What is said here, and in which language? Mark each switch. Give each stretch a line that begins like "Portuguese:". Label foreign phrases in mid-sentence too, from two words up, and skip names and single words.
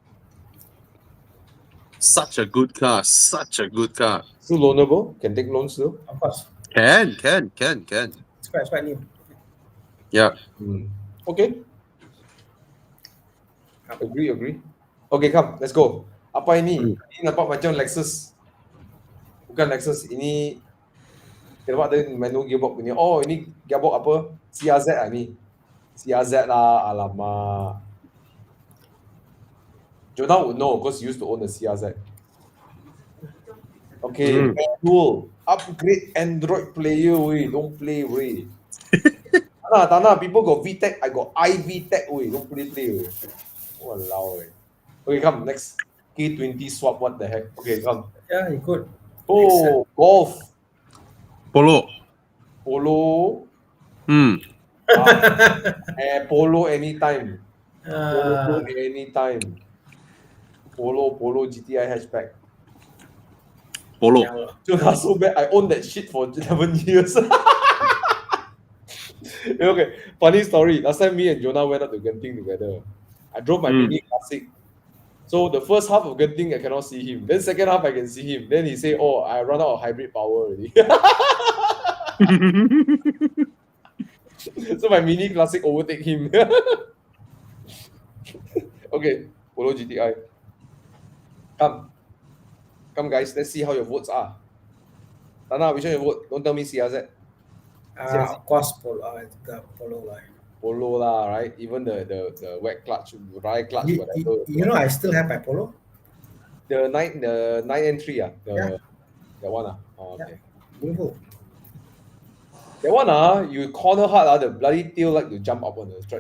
English: Such a good car. Still loanable? Can take loans still? Of course. Can. It's quite new. Yeah. Okay. Agree. Okay, come, let's go.
Malay: Apa ini? Ini nampak macam Lexus. Bukan Lexus, ini nampak ada
English: manual gearbox
Malay: ni. Oh, ini gearbox apa? CRZ lah ni. CRZ lah, alamak.
English: Jonah would know because he used to own a CRZ. Okay, manual. Upgrade Android player, wey. Don't play, wey. Tana, people got VTech, I got iVTech, wey. Don't play, wey. Walao, wey. Okay, come, next. K20 swap, what the heck? Okay, come. Yeah, you could. Oh, golf. Polo. Polo anytime. Uh, Polo anytime. Polo GTI hatchback. Polo. yeah. Jonah so bad, I owned that shit for 11 years. Okay, funny story. Last time me and Jonah went out to Genting together. I drove my Mini Classic. So the first half of Genting, I cannot see him. Then second half, I can see him. Then he say, "Oh, I run out of hybrid power already." So my Mini Classic overtake him. Okay, Polo GTI. Come guys, let's see how your votes are. Tana, which one you vote? Don't tell me CRZ. Of course, the Polo line. Polo lah, right? Even the wet clutch, dry clutch, whatever. You know, I still have my Polo. The 9N3 Yeah. That one Oh, okay. Beautiful. That one you corner hard the bloody tail like to jump up on the track.